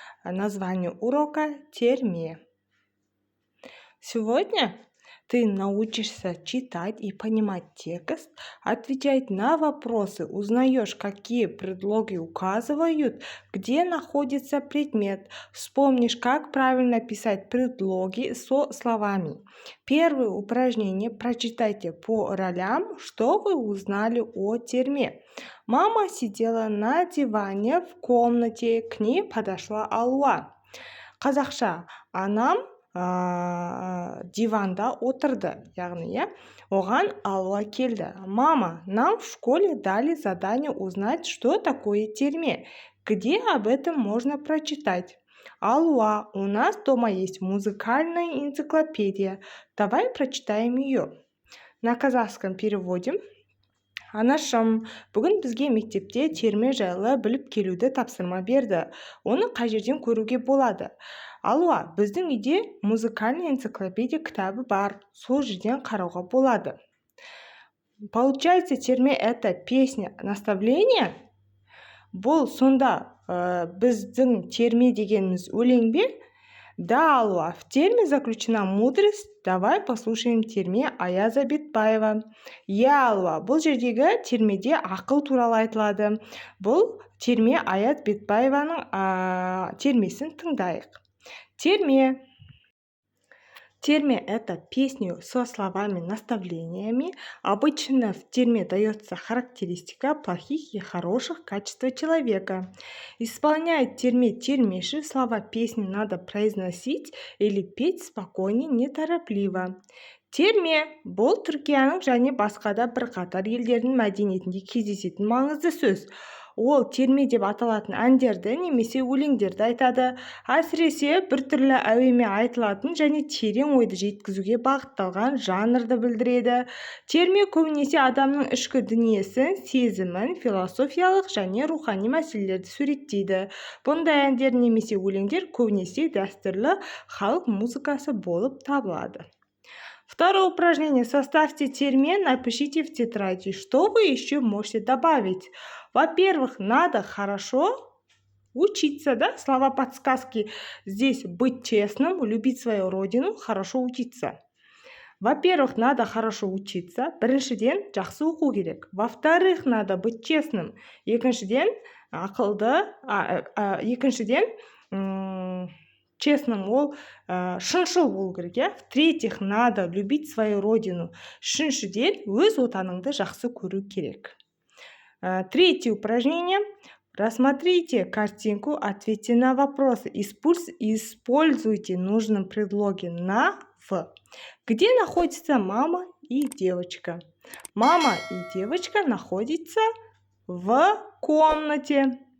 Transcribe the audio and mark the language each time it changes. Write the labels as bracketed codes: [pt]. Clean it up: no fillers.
[ru] Название урока «Терме». Сегодня ты научишься читать и понимать текст, отвечать на вопросы, узнаешь, какие предлоги указывают, где находится предмет, вспомнишь, как правильно писать предлоги со словами. Первое упражнение прочитайте по ролям, что вы узнали о терме. Мама сидела на диване в комнате, к ней подошла Алуа. [kk] Қазақша, анам диванда отырды, яғни оған Алуа келді. [ru] Мама, нам в школе дали задание узнать, что такое терме. Где об этом можно прочитать? Алуа, у нас дома есть музыкальная энциклопедия. Давай прочитаем ее. На казахском переводим. [kk] Анашым, бүгін бізге мектепте терме жайлы біліп келуді тапсырма берді. Оны қай жерден көруге болады? Алуа, біздің үйде [ru] музыкальный энциклопедия [kk] кітабы бар. Сол жерден қарауға болады. [ru] Получается, терме это песня, наставление? [kk] Бұл сонда біздің терме дегеніміз өлең бе? [ru] Да, Алуа, в терме заключена мудрость. Давай послушаем терме Аяза Бетбаева. [kk] Алуа, бұл жердегі термеде ақыл туралы айтылады. Бұл терме Аяз Бетбаеваның термесін тыңдайық. [ru] Терме. Терме – это песни со словами, наставлениями. Обычно в терме дается характеристика плохих и хороших качеств человека. Исполняет терме термеши, слова песни надо произносить или петь спокойно, неторопливо. [kk] Терме – бұл Түркияның және басқа да бірқатар елдердің мәдениетінде кездесетін маңызды сөз. Ол терме деп аталатын әндерді немесе өлеңдерді айтады. Әсіресе біртүрлі әуенмен айтылатын және терең ойды жеткізуге бағытталған жанрды білдіреді. Терме көбінесе адамның ішкі дүниесін, сезімін, философиялық және рухани мәселелерді суреттейді. Бұндай әндер немесе өлеңдер көбінесе дәстүрлі халық музыкасы болып табылады. [ru] Второе упражнение. Составьте терме, напишите в тетради, что вы еще можете добавить. Во-первых, надо хорошо учиться, да? Слова подсказки. Здесь быть честным, любить свою родину, хорошо учиться. Во-первых, надо хорошо учиться. [kk] Біріншіден, жақсы оқу керек. [ru] Во-вторых, надо быть честным. [kk] Екіншіден, честным ол шыншыл болу керек. [ru] В-третьих, надо любить свою родину. [kk] Үшіншіден, өз отаныңды жақсы көру керек. [ru] Третье упражнение. Рассмотрите картинку, ответьте на вопросы. Используйте нужные предлоги на «в». Где находится мама и девочка? Мама и девочка находятся в комнате.